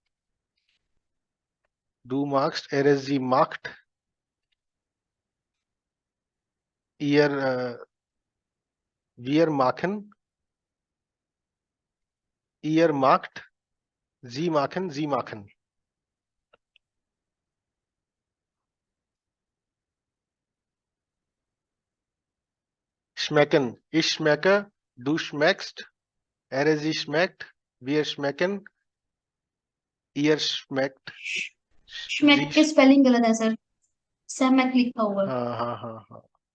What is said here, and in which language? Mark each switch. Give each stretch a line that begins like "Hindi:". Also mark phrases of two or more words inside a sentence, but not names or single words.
German: du machst, er es sie macht, ihr wir machen, ihr macht, Sie machen, sie machen. schmecken, ich schmecke, du schmeckst, er sie schmeckt, wir schmecken, ihr schmeckt, श्मेक sie
Hindi: की स्पेलिंग गलत है सर, सेमेक लिखा हुआ है। हाँ हाँ हाँ हाँ।